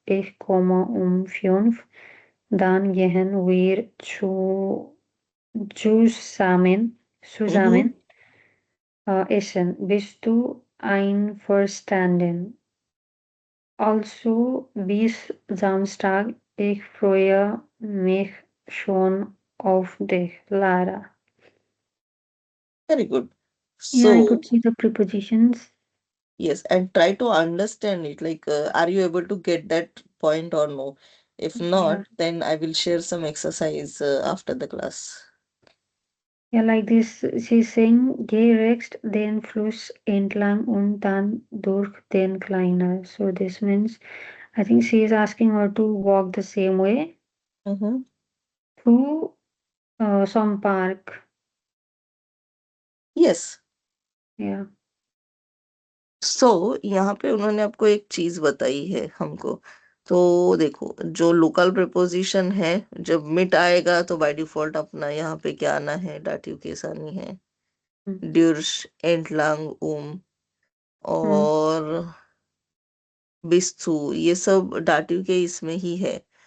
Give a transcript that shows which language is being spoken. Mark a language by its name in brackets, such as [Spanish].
[German] Ich komme um 5, dann gehen wir zusammen essen. Bist du einverstanden? Also bis Samstag. Ich freue mich schon auf dich, Lara. [English] Very good. Yeah, I So, could see the prepositions. yes, and try to understand it. Like, are you able to get that point or no? If Yeah. not, then I will share some exercise after the class. Yeah, like this, she's saying, [German] geh rechts den Fluss entlang und dann durch den Kleiner. [English] So this means, I think she is asking her to walk the same way through some park. Yes. Yeah. [Hindi] सो यहाँ पे उन्होंने आपको एक चीज बताई है हमको। तो देखो, जो लोकल प्रिपोजिशन है, जब मिट आएगा तो बाय डिफॉल्ट अपना यहाँ पे क्या आना है, डाटिव केस आनी है, ड्यूर्श, एंटलांग, और बिस्तु, ये सब डाटिव के इसमें ही है।